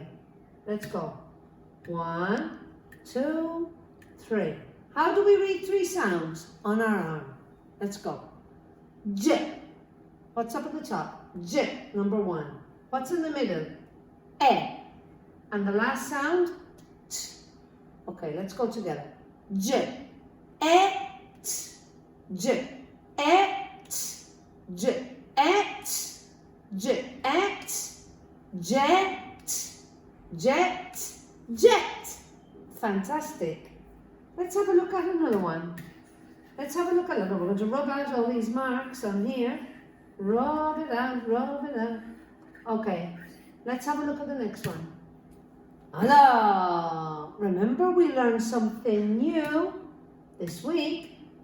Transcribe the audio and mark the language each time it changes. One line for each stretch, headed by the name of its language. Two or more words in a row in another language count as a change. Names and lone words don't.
English: Let's go. 1, 2, 3. How do we read 3 sounds on our arm? Let's go. J. What's up at the top? J, number 1. What's in the middle? E. And the last sound? T. Okay, let's go together. J. E. T. J. E. T. J. E. T. J. E. T. Jet. Jet. Jet. Fantastic. Let's have a look at another one. Let's have a look at another one. We're going to rub out all these marks on here. Rub it out, rub it out. Okay, let's have a look at the next one. Hello. Remember we learned something new this week.